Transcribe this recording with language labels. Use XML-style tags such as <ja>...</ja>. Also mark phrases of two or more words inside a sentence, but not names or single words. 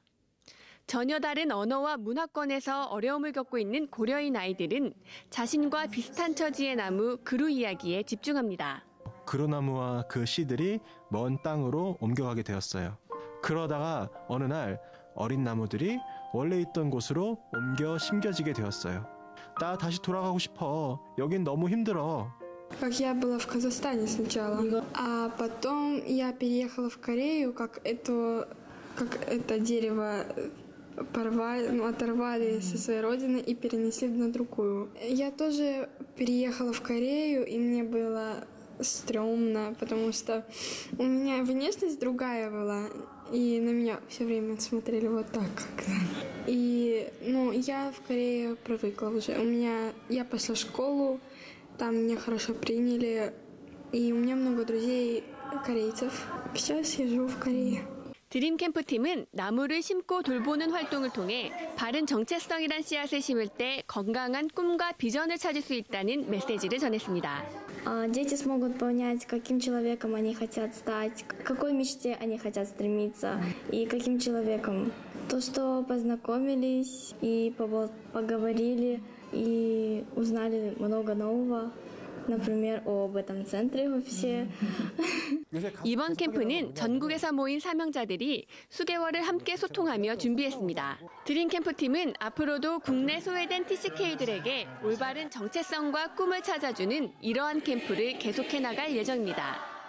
<ko>전혀 다른 언어와 문화권에서 어려움을 겪고 있는 고려인 아이들은 자신과 비슷한 처지의 나무 그루 이야기에 집중합니다. 그루나무와 그 씨들이 먼 땅으로 옮겨가게 되었어요. 그러다가 어느 날 어린 나무들이 원래 있던 곳으로 옮겨 심겨지게 되었어요. 나 다시 돌아가고 싶어. 여긴 너무 힘들어.</ko> <ru>Как я была в Казахстане сначала, а потом я переехала в Корею, как это дерево оторвали со своей родины и перенесли на другую. Я тоже переехала в Корею, и мне было стрёмно, потому что у меня внешность другая была, и на меня все время смотрели вот так как-то. И, я в Корее привыкла уже. Я пошла в школу, там меня хорошо приняли, и у меня много друзей корейцев. Сейчас я живу в Корее.</ru> <ko>드림캠프팀은 나무를 심고 돌보는 활동을 통해 바른 정체성이란 씨앗을 심을 때 건강한 꿈과 비전을 찾을 수 있다는 메시지를 전했습니다.</ko> <ru>Дети смогут понять, каким человеком они хотят стать, к какой мечте они хотят стремиться и каким человеком. То, что познакомились и поговорили и узнали много нового, например, об этом центре вообще.</ru> <ko>이번 캠프는 전국에서 모인 사명자들이 수개월을 함께 소통하며 준비했습니다. 드림캠프팀은 앞으로도 국내 소외된 TCK들에게 올바른 정체성과 꿈을 찾아주는 이러한 캠프를 계속해 나갈 예정입니다.</ko>